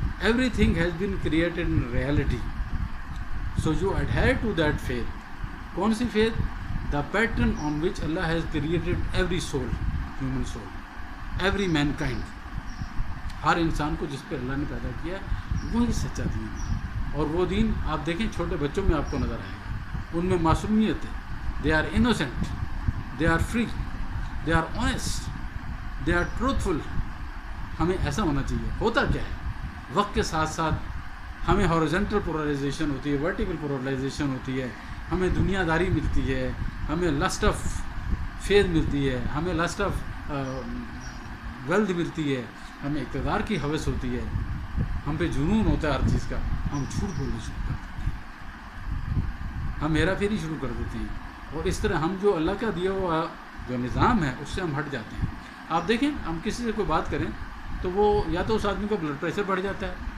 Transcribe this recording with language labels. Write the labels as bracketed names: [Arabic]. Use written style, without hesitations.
[English] Everything has been created in reality, so you adhere to that faith. [Urdu] کون سی [English] faith؟ The pattern on which Allah has created every soul, human soul, every mankind. [Urdu] ہر انسان کو جس پہ اللہ نے پیدا کیا وہی سچا دین ہے. اور وہ دین آپ دیکھیں چھوٹے بچوں میں آپ کو نظر آئے گا, ان میں معصومیت ہے. [English] They are innocent, they are free, they are honest, they are truthful. [Urdu] ہمیں ایسا ہونا چاہیے. ہوتا کیا ہے, وقت کے ساتھ ساتھ ہمیں ہارزنٹل پولرائزیشن ہوتی ہے, ورٹیکل پولرائزیشن ہوتی ہے, ہمیں دنیا داری ملتی ہے, ہمیں لسٹ آف فیتھ ملتی ہے, ہمیں لسٹ آف ویلتھ ملتی ہے، ہمیں اقتدار کی ہوس ہوتی ہے، ہم پہ جنون ہوتا ہے ہر چیز کا، ہم جھوٹ بولنا شروع کر دیتے ہیں، ہم ہیرا پھیری شروع کر دیتے ہیں، اور اس طرح ہم جو اللہ کا دیا ہوا جو نظام ہے اس سے ہم ہٹ جاتے ہیں۔ آپ دیکھیں ہم کسی سے کوئی بات کریں تو وہ یا تو اس آدمی کا بلڈ پریشر بڑھ جاتا ہے،